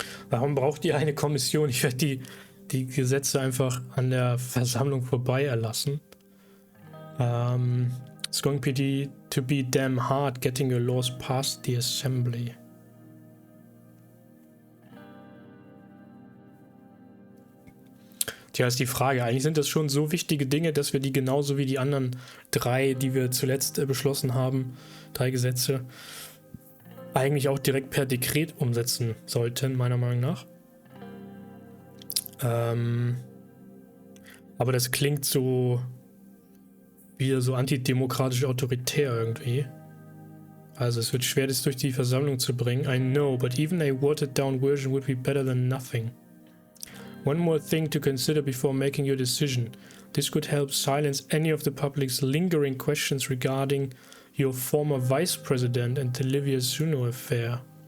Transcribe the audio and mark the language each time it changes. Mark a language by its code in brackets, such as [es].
[de] Warum braucht ihr eine Kommission? Ich werde die Gesetze einfach an der Versammlung vorbei erlassen. [en] It's going to be damn hard getting your laws past the assembly. [de] Tja, ist die Frage. Eigentlich sind das schon so wichtige Dinge, dass wir die genauso wie die anderen 3, die wir zuletzt beschlossen haben, 3 Gesetze, eigentlich auch direkt per Dekret umsetzen sollten, meiner Meinung nach. Aber das klingt so wieder so antidemokratisch autoritär irgendwie. Also es wird schwer, das durch die Versammlung zu bringen. [en] I know, but even a watered down version would be better than nothing. One more thing to consider before making your decision. This could help silence any of the public's lingering questions regarding your former vice president and the Livia Zuno affair.